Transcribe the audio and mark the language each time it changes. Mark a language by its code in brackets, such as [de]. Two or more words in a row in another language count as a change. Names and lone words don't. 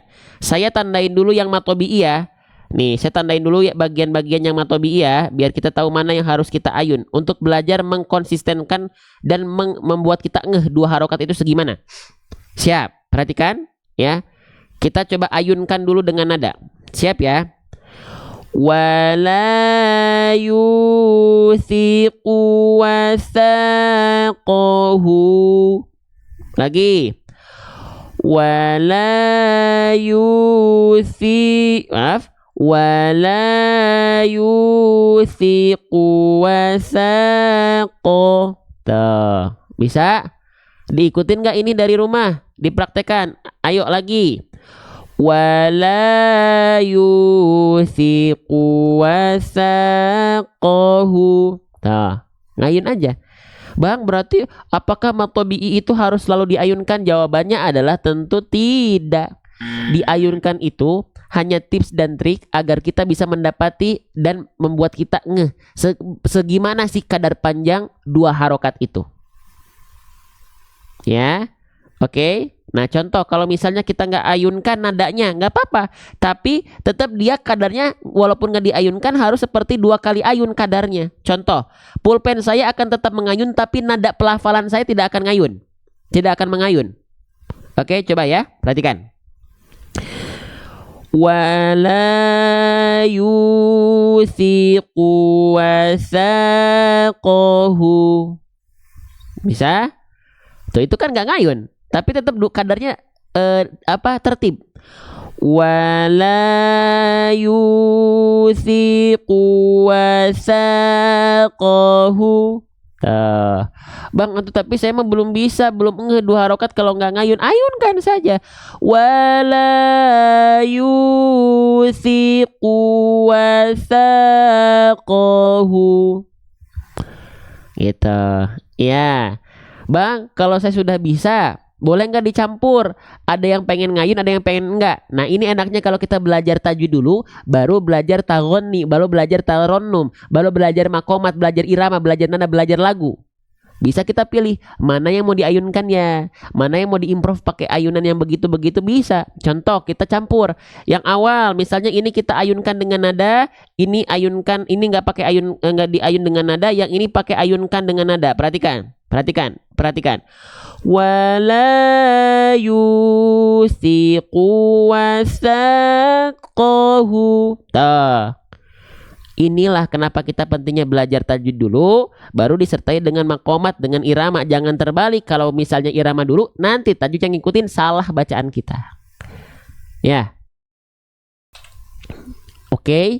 [id] Saya tandain dulu yang matobi'i ya. Nih, saya tandain dulu ya bagian-bagian yang matobi'i ya, biar kita tahu mana yang harus kita ayun untuk belajar mengkonsistenkan dan membuat kita ngeh 2 harokat itu segimana. Siap, perhatikan ya. Kita coba ayunkan dulu dengan nada. Siap ya. [ar] ولا يوثق وثاقه. Lagi. ولا يوثق وثاقه. [id] Tuh, bisa diikutin gak ini dari rumah? Dipraktekan. Ayo lagi. [ar] ولا يوثق وثاقه. [id] Tuh, ngayun aja. Bang, berarti apakah matobi'i itu harus selalu diayunkan? Jawabannya adalah tentu tidak. Diayunkan itu hanya tips dan trik agar kita bisa mendapati dan membuat kita ngeh segimana sih kadar panjang 2 harokat itu. Ya, oke. Nah, contoh kalau misalnya kita nggak ayunkan nadanya, nggak apa-apa. Tapi tetap dia kadarnya walaupun nggak diayunkan harus seperti 2 kali ayun kadarnya. Contoh, pulpen saya akan tetap mengayun tapi nada pelafalan saya tidak akan ngayun. Tidak akan mengayun. Oke, coba ya, perhatikan. [ar] ولا يوثق وثاقه. [id] Bisa? Tuh, itu kan nggak ngayun. Tapi tetap kadarnya tertib. [ar] ولا يوثق وثاقه. [id] Bang, itu tapi saya mah belum bisa, belum ngeh 2 harokat kalau nggak ngayun. Ayunkan saja. [ar] ولا يوثق وثاقه. [id] Gitu. Ya. Bang, kalau saya sudah bisa, boleh nggak dicampur? Ada yang pengen ngayun, ada yang pengen enggak. Nah, ini enaknya kalau kita belajar tajwid dulu, baru belajar taghonni, baru belajar taronnum, baru belajar makomat, belajar irama, belajar nada, belajar lagu. Bisa kita pilih mana yang mau diayunkan ya, mana yang mau diimprove pakai ayunan yang begitu-begitu bisa. Contoh, kita campur. Yang awal, misalnya ini kita ayunkan dengan nada, ini ayunkan, ini nggak pakai ayun, nggak diayun dengan nada, yang ini pakai ayunkan dengan nada. Perhatikan. [ar] ولا يوثق وثاقه. [id] Inilah kenapa kita pentingnya belajar tajwid dulu, baru disertai dengan makomat, dengan irama. Jangan terbalik, kalau misalnya irama dulu, nanti tajwid yang ngikutin salah bacaan kita. Ya. Oke.